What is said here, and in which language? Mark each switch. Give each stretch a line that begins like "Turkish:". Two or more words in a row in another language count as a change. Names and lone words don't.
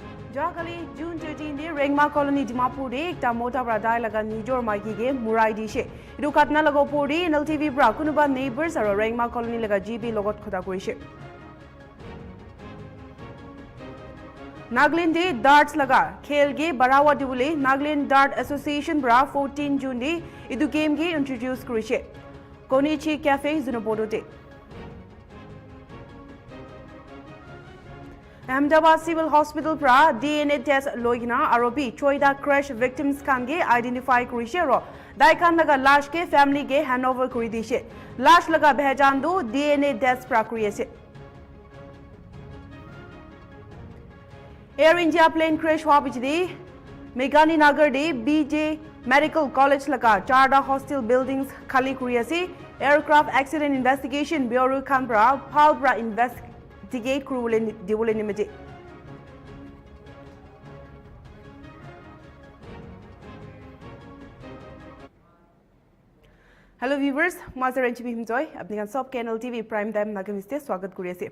Naga Pidgin: Jogali June 13 de Rengma Colony Dimapur de ekta mota bradai laga nijor maiki ge murai dishe. Idu katna lago pori Nltv bra kunuba neighbors aro Rengma Colony laga GB logot khoda korise. Nagaland de darts laga khel ge barawa dibule Nagaland Dart Association bra 14 June de idu game ge introduce korise. Konichi Cafe Zunabodo de Ahmedabad Civil Hospital pra
English: DNA test
Naga Pidgin: loigina arobi choida
English: crash victims
Naga Pidgin: kan ge identify kurise ro dai kan laga lash ke family ge handover kuri dishe lash laga bhejan do
English: DNA test
Naga Pidgin: prakriya se Air India
English: plane crash
Naga Pidgin: hua bichdi Megani Nagar de BJ Medical College laga charda
English: hostel buildings
Naga Pidgin: khali kuriya se Aircraft Accident Investigation Bureau kan pra phal pra investigate kurule dibule nimete
English: Hello viewers,
Naga Pidgin: Master Nltv Himjoy, apni kan sob ke Nltv Prime Time Nagamese swagat kuri ase.